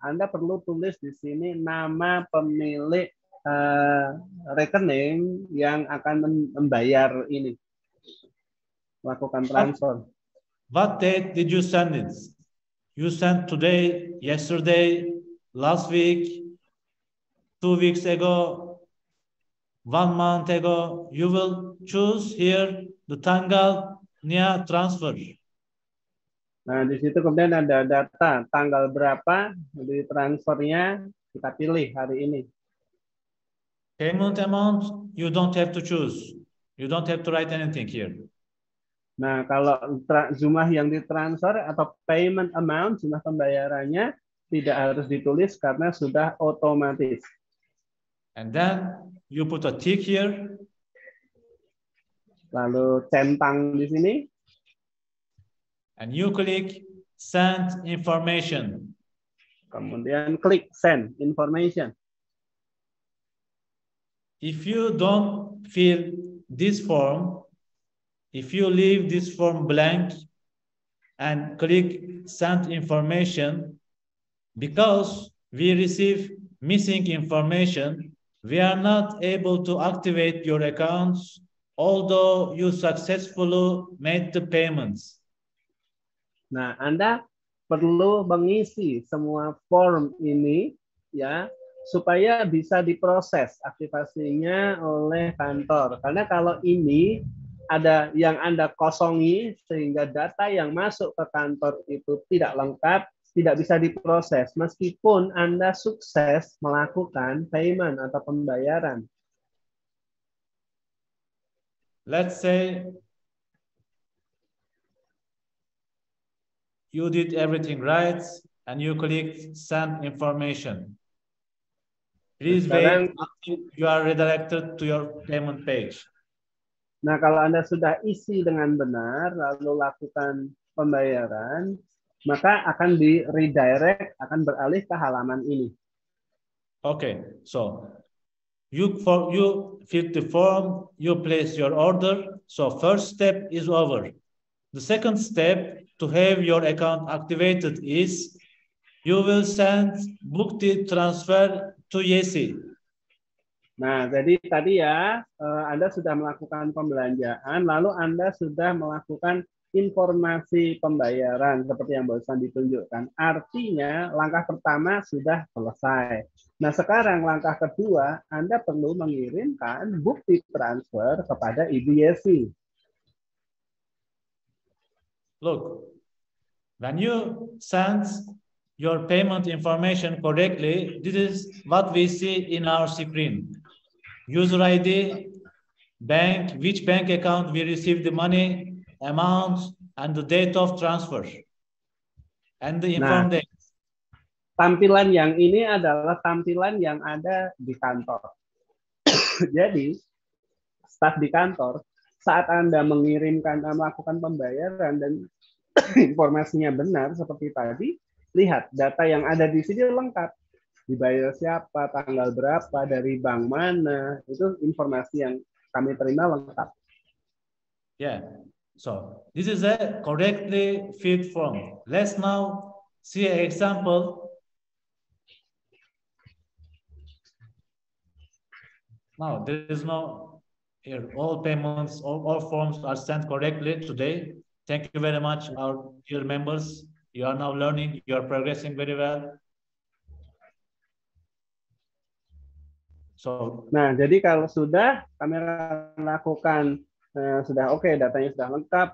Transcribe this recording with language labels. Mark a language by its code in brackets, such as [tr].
[id] Anda perlu tulis di sini nama pemilik rekening yang akan membayar ini, melakukan transfer. [en] What date did you send it? You sent today, yesterday, last week, 2 weeks ago, 1 month ago. You will choose here the tanggalnya transfer. [id] Nah, di situ kemudian ada data tanggal berapa di transfernya, kita pilih hari ini. [en] Payment amount, you don't have to choose. You don't have to write anything here. [id] Nah, kalau jumlah yang ditransfer atau payment amount, jumlah pembayarannya tidak harus ditulis karena sudah otomatis. [en] And then you put a tick here. [id] Lalu centang di sini. [en] And you click send information. [id] Kemudian klik send information. [en] If you don't fill this form, if you leave this form blank and click send information, because we receive missing information, we are not able to activate your accounts, although you successfully made the payments. [id] Nah, Anda perlu mengisi semua form ini ya supaya bisa diproses aktivasinya oleh kantor. Karena kalau ini ada yang Anda kosongi sehingga data yang masuk ke kantor itu tidak lengkap, tidak bisa diproses meskipun Anda sukses melakukan payment atau pembayaran. [en] Let's say you did everything right and you clicked send information. Please wait until you are redirected to your payment page. [id] Nah, kalau Anda sudah isi dengan benar, lalu lakukan pembayaran, maka akan di redirect, akan beralih ke halaman ini. [en] Okay, so you fill the form, you place your order. So first step is over. The second step to have your account activated is you will send [id] bukti transfer [en] to Yesi. [id] Nah, jadi tadi ya, Anda sudah melakukan pembelanjaan, lalu Anda sudah melakukan informasi pembayaran seperti yang barusan ditunjukkan. Artinya, langkah pertama sudah selesai. Nah, sekarang langkah kedua, Anda perlu mengirimkan bukti transfer kepada Ibu Yesi. [en] Look, when you send your payment information correctly, this is what we see in our screen. User ID, bank, which bank account we received the money, amount, and the date of transfer. And the inform date. [id] Tampilan yang ini adalah tampilan yang ada di kantor. Jadi, staf di kantor, saat Anda melakukan pembayaran dan informasinya benar seperti tadi, lihat data yang ada di sini lengkap. Dibayar siapa, tanggal berapa, dari bank mana, itu informasi yang kami terima lengkap. [en] Yeah, so this is a correctly filled form. Let's now see an example. Now, there is no here. All payments, all forms are sent correctly today. Thank you very much, our dear members. You are now learning. You are progressing very well. So, [id] nah, jadi kalau sudah kami akan lakukan sudah oke, datanya sudah lengkap.